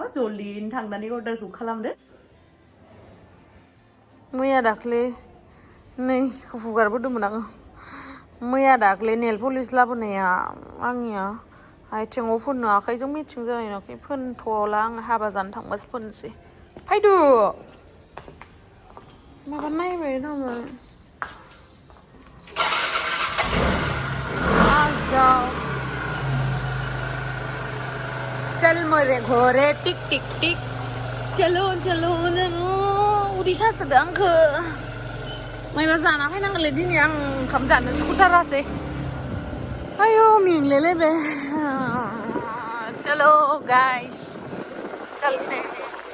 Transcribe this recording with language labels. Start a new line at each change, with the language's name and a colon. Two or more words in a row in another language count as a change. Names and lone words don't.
Bodo: जल्दियैनो थांनानै अर्डारखौ खालामदो। मैया दाख्लै नै हुगारबोदोंमोन आङो। मैया दाख्लै
English: nail polish
Bodo: लाबोनाया आंनिया आथिङाव फोननो आखाइजों मेचिं जानाय नुवाखै। फोनथ'ला आं हाबा जानो थांबासो फोननोसै। फायदो माबा नायबाय दंमोन।
Hindi: चल मोरे घरे टिक टिक टिक चलो चलो
Bodo: उदै सासोदो आंखो मायबा जाना फैनांगोनलै दिनै आं ओंखाम जानो सुखुथारासै। आयौ मेंलायलायबाय।
Hindi: चलो गाइस चलते हैं।